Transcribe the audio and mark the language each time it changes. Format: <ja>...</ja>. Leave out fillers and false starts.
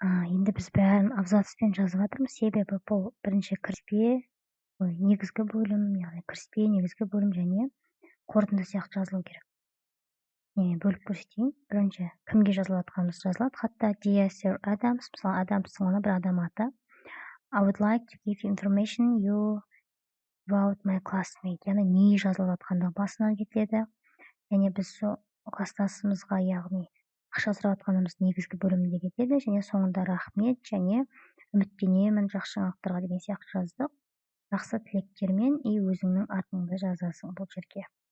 <kk>Енді біз бәрін абзацпен жазып жатырмыз, себебі бұл бірінші негізгі бөлім, яғни кіріспе, негізгі бөлім және қорытынды сияқты жазылу керек. Мен бөліп көрсетейін. Бірінші кімге жазылып жатқанымыз жазылады. Хатта Dear Sir Adams, мысалы Адамстың оны бір адам аты.</kk> <en>I would like to give information you about my classmate.</en> <kk>Яғни не жазылып жатқандығы басынан кетеді. Және біз сол класстасымызға, яғни ақша сұрап жатқанымыз негізгі бөлімінде кетеді, және соңында рахмет және үміттенемін жақсы жаңалықтарға деген сияқты жаздық. Жақсы тілектермен өзіңнің атыңды жазасың бұл жерге.</kk>